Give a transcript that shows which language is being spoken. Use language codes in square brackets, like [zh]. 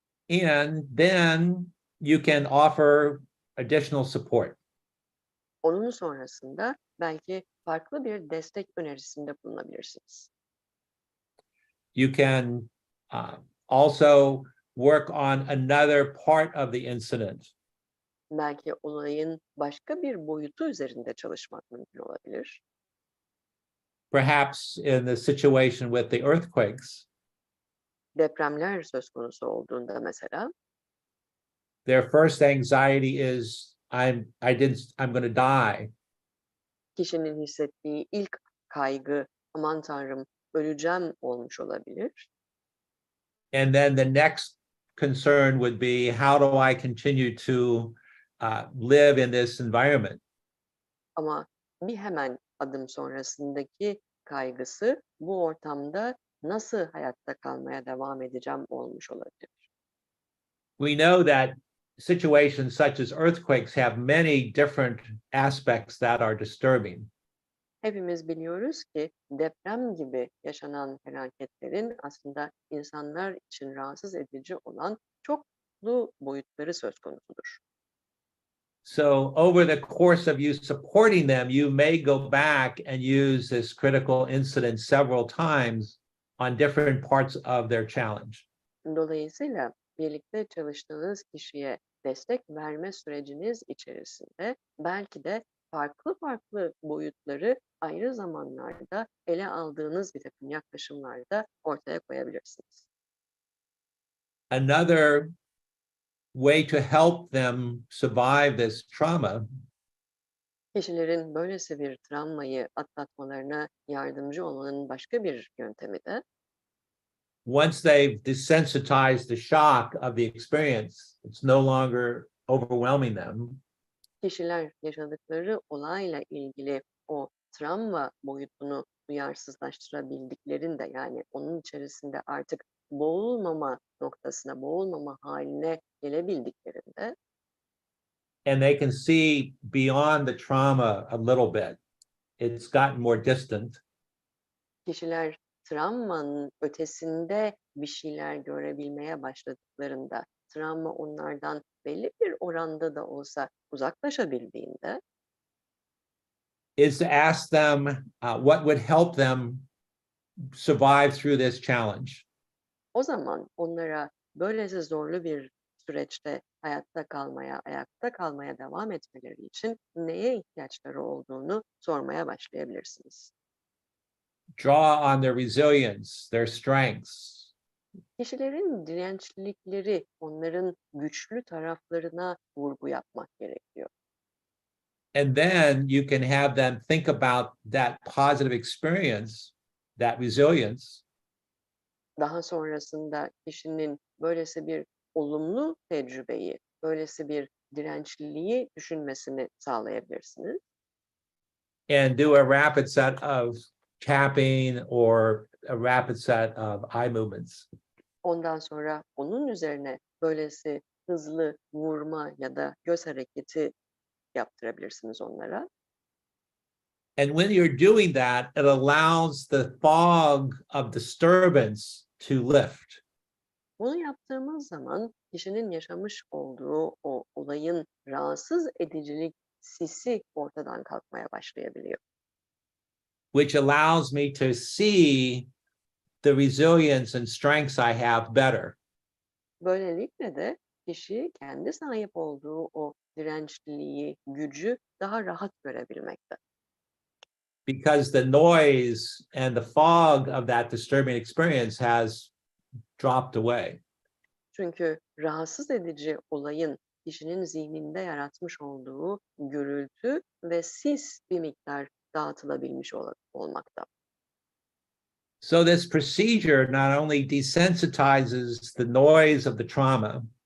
[en] And then you can offer additional support. [tr] Onun sonrasında belki farklı bir destek önerisinde bulunabilirsiniz. [en] You can also work on another part of the incident. [tr] Belki olayın başka bir boyutu üzerinde çalışmak mümkün olabilir. [en] Perhaps in the situation with the earthquakes, [tr] Depremler söz konusu olduğunda mesela [en] their first anxiety is I'm going to die. [tr] kişinin hissettiği ilk kaygı aman tanrım öleceğim olmuş olabilir. [en] And then the next concern would be how do I continue to live in this environment? [tr] Ama bir hemen adım sonrasındaki kaygısı bu ortamda nasıl hayatta kalmaya devam edeceğim olmuş olabilir. [en] We know that situations such as earthquakes have many different aspects that are disturbing. [tr] Hepimiz biliyoruz ki deprem gibi yaşanan felaketlerin aslında insanlar için rahatsız edici olan çoklu boyutları söz konusudur. [en] So over the course of you supporting them, you may go back and use this critical incident several times on different parts of their challenge. [tr] Dolayısıyla birlikte çalıştığınız kişiye destek verme süreciniz içerisinde belki de farklı farklı boyutları ayrı zamanlarda ele aldığınız bir takım yaklaşımlarda ortaya koyabilirsiniz. [en] Another way to help them survive this trauma [tr] Kişilerin böylesi bir travmayı atlatmalarına yardımcı olmanın başka bir yöntemi de [en] once they've desensitized the shock of the experience, it's no longer overwhelming them. [tr] kişiler yaşadıkları olayla ilgili o travma boyutunu duyarsızlaştırabildiklerinde yani onun içerisinde artık boğulmama noktasına, boğulmama haline gelebildiklerinde [en] And they can see beyond the trauma a little bit. It's gotten more distant. [tr] kişiler travmanın ötesinde bir şeyler görebilmeye başladıklarında, travma onlardan belli bir oranda da olsa uzaklaşabildiğinde [en] Is to ask them what would help them survive through this challenge. [tr] o zaman onlara böylesi zorlu bir süreçte ayakta kalmaya devam etmeleri için neye ihtiyaçları olduğunu sormaya başlayabilirsiniz. [en] Draw on their resilience, their strengths. [tr] Kişilerin dirençlilikleri, onların güçlü taraflarına vurgu yapmak gerekiyor. [en] And then you can have them think about that positive experience, that resilience, [tr] Daha sonrasında kişinin böylesi bir olumlu tecrübeyi, böylesi bir dirençliliği düşünmesini sağlayabilirsiniz. [en] and do a rapid set of tapping or a rapid set of eye movements. [tr] Ondan sonra onun üzerine böylesi hızlı vurma ya da göz hareketi yaptırabilirsiniz onlara. [en] And when you're doing that, it allows the fog of disturbance to lift. [tr] Bunu yaptığımız zaman kişinin yaşamış olduğu o olayın rahatsız edicilik sisi ortadan kalkmaya başlayabiliyor. [en] Which allows me to see the resilience and strengths I have better. [tr] Böylelikle de kişi kendi sahip olduğu o dirençliliği, gücü daha rahat görebilmekte. [en] Because the noise and the fog of that disturbing experience has dropped away. [tr] Çünkü rahatsız edici olayın kişinin zihninde yaratmış olduğu gürültü ve sis bir miktar dağıtılabilmiş olmakta. [en] So this procedure not only desensitizes the noise of the trauma,